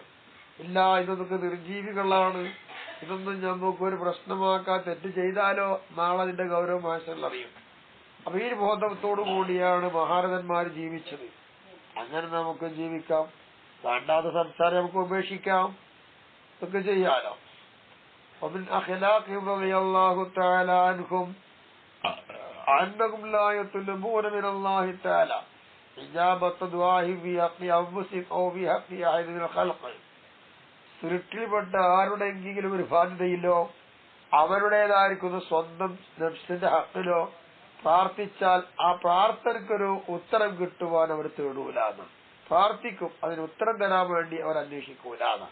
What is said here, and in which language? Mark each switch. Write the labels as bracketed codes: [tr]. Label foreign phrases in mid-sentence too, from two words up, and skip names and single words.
[ml] ഇല്ല, ഇതൊക്കെ നിർജീവികളാണ്, ഇതൊന്നും നമുക്കൊരു പ്രശ്നമാക്കാൻ, തെറ്റ് ചെയ്താലോ നാളെ അതിന്റെ ഗൗരവം മാഷൽ അറിയും. അപ്പൊ ഈ ബോധത്തോടു കൂടിയാണ് മഹാരഥന്മാർ ജീവിച്ചത്. അങ്ങനെ നമുക്ക് ജീവിക്കാം. വേണ്ടാത്ത സംസാരം നമുക്ക് ഉപേക്ഷിക്കാം, ഇതൊക്കെ ചെയ്യാലോ. [ar] ومن أخلاقهم رضي الله تعالى عنهم أنهم لا يطلبون من الله تعالى إجابة دعائهم في حق أنفسهم أو في حق أحد من الخلق. [ml] സൃഷ്ടിപ്പെട്ട ആരുടെയെങ്കിലും ഒരു ബാധ്യതയിലോ അവരുടേതായിരിക്കുന്ന സ്വന്തം നഫ്സിന്റെ ഹക്കിലോ പ്രാർത്ഥിച്ചാൽ ആ പ്രാർത്ഥനയ്ക്കൊരു ഉത്തരം കിട്ടുവാൻ അവർ തേടൂലാന്ന്. പ്രാർത്ഥിക്കും, അതിന് ഉത്തരം തരാൻ വേണ്ടി അവർ അന്വേഷിക്കൂലാന്ന്.